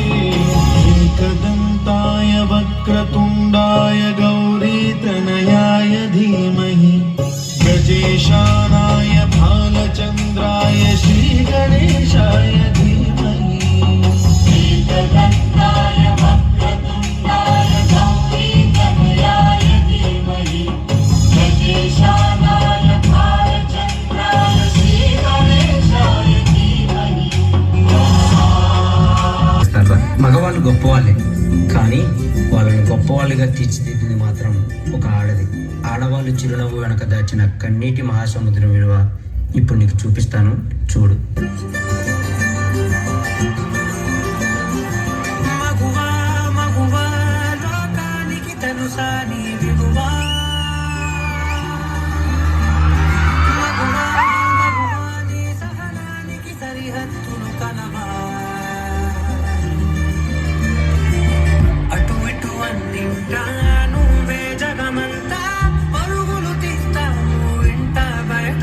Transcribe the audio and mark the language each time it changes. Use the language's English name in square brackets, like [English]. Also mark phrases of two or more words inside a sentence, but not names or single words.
[Sanskrit] एकदन्ताय वक्रतुण्डाय गौरीतनयाय धीमहि गजेशानाय भालचन्द्राय श्रीगणेशाय धीमहि एकदन्ताय वक्रतुण्डाय गौरीतनयाय धीमहि गजेशानाय भालचन्द्राय श्रीगणेशाय धीमहि. [Telugu] మగవాళ్ళు గొప్పవాళ్ళే, కానీ వాళ్ళని గొప్పవాళ్ళుగా తీర్చిదిద్దింది మాత్రం ఒక ఆడది. ఆడవాళ్ళు చిరునవ్వు వెనక దాచిన కన్నీటి మహాసముద్రం విలువ ఇప్పుడు నీకు చూపిస్తాను, చూడు. మగువా మగువా లోకానికి తెలుసా నీ విలువా, మగువా మగువా నీ సహనానికి సరిహద్దులు కలవా, అటు ఇటు అన్నింటా నువ్వే జగమంతా పరుగులు తీస్తావు ఇంట బయట.